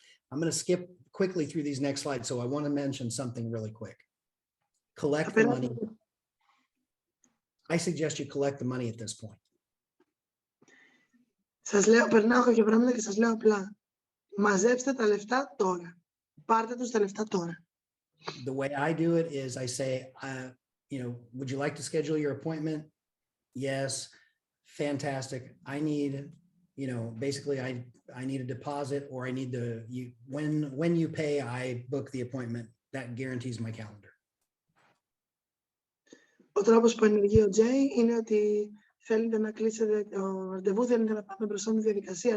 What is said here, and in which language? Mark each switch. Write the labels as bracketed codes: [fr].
[en] I'm going to skip quickly through these next slides, so I want to mention something really quick. Collect the money. I suggest you collect the money at this point. [el] Σας λέω, περνάω κάποια πράγματα και σας λέω απλά. Μαζέψτε τα λεφτά τώρα. Πάρτε τους τα λεφτά τώρα. [en] The way I do it is I say, would you like to schedule your appointment? Yes. Fantastic. I need, basically I need a deposit, or I need when you pay, I book the appointment. That guarantees my calendar. [el] Ο τρόπος που ενεργεί ο Τζέι είναι ότι θέλετε να κλείσετε το ραντεβού, θέλετε να πάμε μπροστά στη διαδικασία.